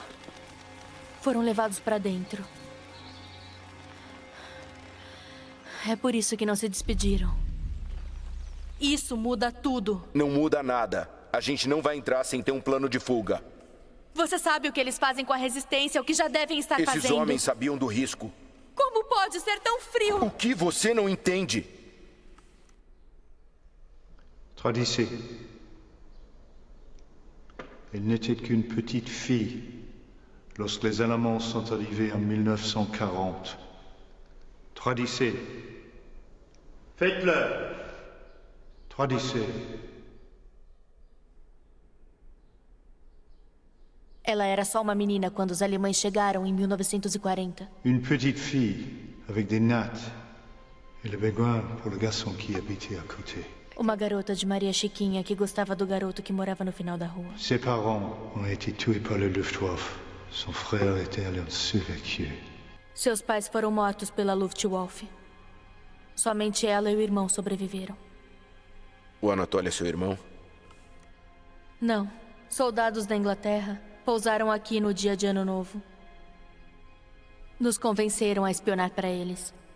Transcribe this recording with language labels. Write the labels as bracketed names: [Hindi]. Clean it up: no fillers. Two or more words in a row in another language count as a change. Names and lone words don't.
[Portuguese] Foram levados para dentro. É por isso que não se despediram. Isso muda tudo. Não muda nada. A gente não vai entrar sem ter um plano de fuga. Você sabe o que eles fazem com a resistência, o que já devem estar fazendo. Esses homens sabiam do risco. Como pode ser tão frio? O que você não entende? [French] Tradisé. Elle n'était qu'une petite fille lorsque les Allemands sont arrivés en 1940. Tradisé. Faites-le. Tradisé. [Portuguese] Ela era só uma menina quando os alemães chegaram em 1940. [French] Une petite fille avec des nattes et le béguin pour le garçon qui habitait à côté. [Portuguese] Uma garota de Maria Chiquinha que gostava do garoto que morava no final da rua. [French] Ses parents ont été tués par le Luftwaffe. Son frère était allé en survécu. [Portuguese] Seus pais foram mortos pela Luftwaffe. Somente ela e o irmão sobreviveram. O Anatoly é seu irmão? Não. Soldados da Inglaterra pousaram aqui no dia de Ano Novo. Nos convenceram a espionar para eles.